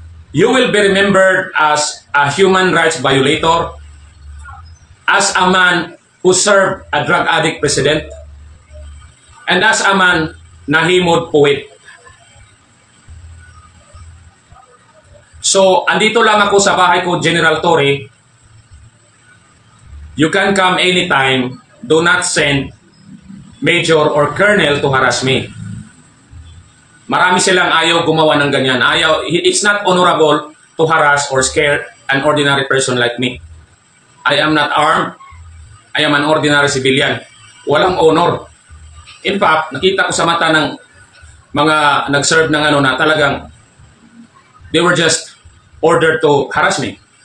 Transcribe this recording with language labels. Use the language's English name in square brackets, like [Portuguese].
[English] You will be remembered as a human rights violator, as a man who served a drug addict president, and as a man [Filipino] na himod poet. So, andito lang ako sa bahay ko, General Torre. [English] You can come anytime. Do not send Major or Colonel to harass me. [Filipino] Marami silang ayaw gumawa ng ganyan. Ayaw, [English] it's not honorable to harass or scare an ordinary person like me. I am not armed. I am an ordinary civilian. [Filipino] Walang honor. [English] In fact, [Filipino] nakita ko sa mata ng mga nag-serve ng na talagang [English] they were just ordered to harass me.